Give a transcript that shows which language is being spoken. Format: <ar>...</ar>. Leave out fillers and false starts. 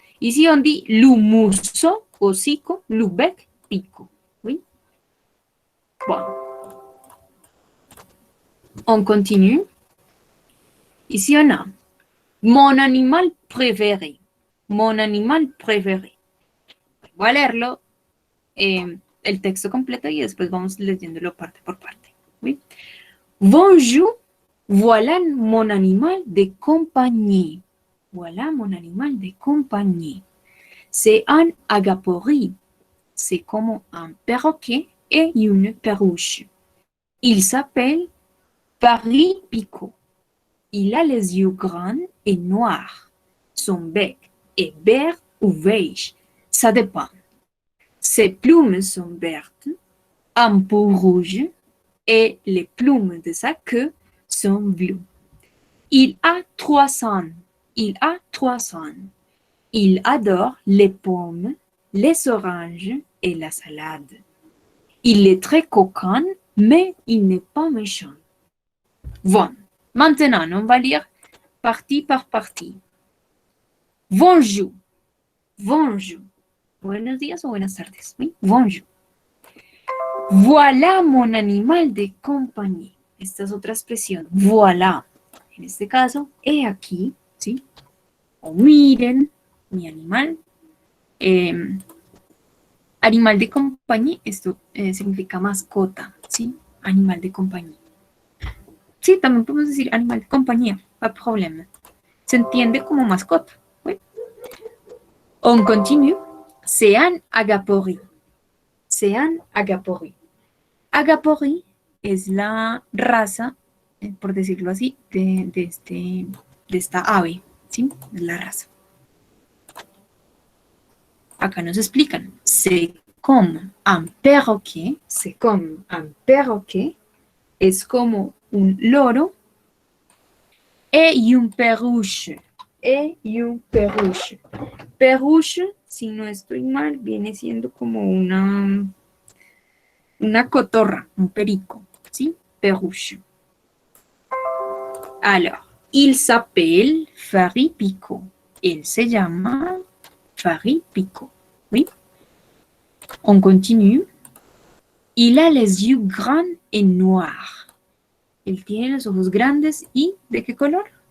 <fr>Ici, on dit le muso, hocico, le bec, pico. Oui. Bon. On continue. Ici, on a mon animal préféré. Mon animal préféré.</fr> <es>Voy a leerlo el texto completo y después vamos leyéndolo parte por parte. ¿Sí?</es> <fr>Bonjour, voilà mon animal de compagnie. Voilà mon animal de compagnie. C'est un agapori. C'est comme un perroquet et une perruche. Il s'appelle Paris Picot. Il a les yeux grands et noirs. Son bec est vert ou beige. Ça dépend. Ses plumes sont vertes, un peu rouges, et les plumes de sa queue sont bleues. Il a 3 ans. Il a 3 ans. Il adore les pommes, les oranges et la salade. Il est très coquin, mais il n'est pas méchant. Bon, maintenant, on va lire partie par partie. Bonjour. Bonjour.</fr> <es>Buenos días o buenas tardes. ¿Sí?</es> <fr>Bonjour. Voilà mon animal de</fr> <es>compañía. Esta es otra expresión. Voilà. En este caso, he aquí, ¿sí? O miren, mi animal. Animal de compañía, esto significa mascota, ¿sí? Animal de compañía. Sí, también podemos decir animal de compañía, no hay problema. Se entiende como mascota.</es> <fr>¿Sí? On continue. C'est un agapori. c'est un agaporri.</fr> <es>Agaporri es la raza, por decirlo así, de esta ave, ¿sí? Es la raza. Acá nos explican,</es> <fr>c'est comme un perroquet, c'est comme un perroquet,</fr> <es>es como un loro,</es> <fr>et un perruche, et un perruche.</fr> <es>Perruche, si no estoy mal, viene siendo como una cotorra, un perico, ¿sí?</es> <fr>Perruche. Alors, il s'appelle Faripico. Il se llama Faripico. Oui. On continue. Il a les yeux grands et noirs.</fr> <es>Él tiene los ojos grandes y ¿de qué color?</es>